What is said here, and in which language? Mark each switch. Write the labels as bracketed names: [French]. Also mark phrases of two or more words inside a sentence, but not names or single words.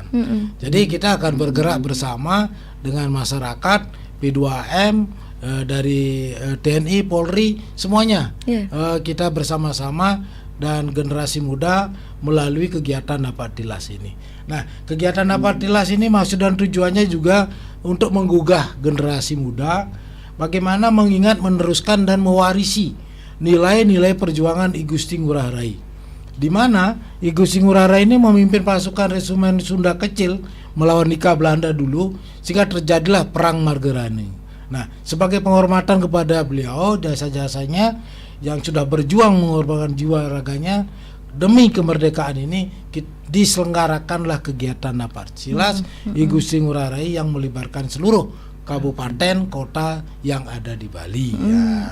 [Indonesian] Jadi kita akan bergerak bersama dengan masyarakat, P2M, dari TNI, Polri, semuanya kita bersama-sama dan generasi muda melalui kegiatan napak tilas ini. Nah, kegiatan napak tilas ini maksud dan tujuannya juga untuk menggugah generasi muda bagaimana mengingat, meneruskan dan mewarisi nilai-nilai perjuangan I Gusti Ngurah Rai, di mana I Gusti Ngurah Rai ini memimpin pasukan regimen Sunda Kecil melawan Nika Belanda dulu sehingga terjadilah Perang Margerani. Nah, sebagai penghormatan kepada beliau, jasa-jasanya yang sudah berjuang mengorbankan jiwa raganya demi kemerdekaan ini, diselenggarakanlah kegiatan napak tilas I Gusti Ngurah Rai yang melibatkan seluruh kabupaten kota yang ada di Bali. Ya.